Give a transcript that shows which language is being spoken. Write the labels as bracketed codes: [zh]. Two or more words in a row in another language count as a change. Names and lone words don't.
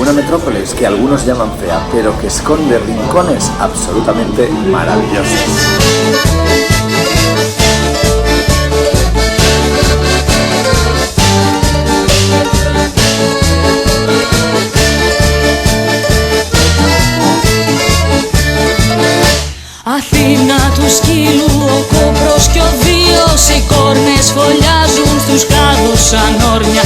[es] metrópolis que algunos llaman fea, pero que esconde rincones absolutamente maravillosos. [el] Αθήνα του σκύλου ο κόμπρος κι ο βίος, οι κόρνες φωλιάζουν στους κάδους σαν όρνια.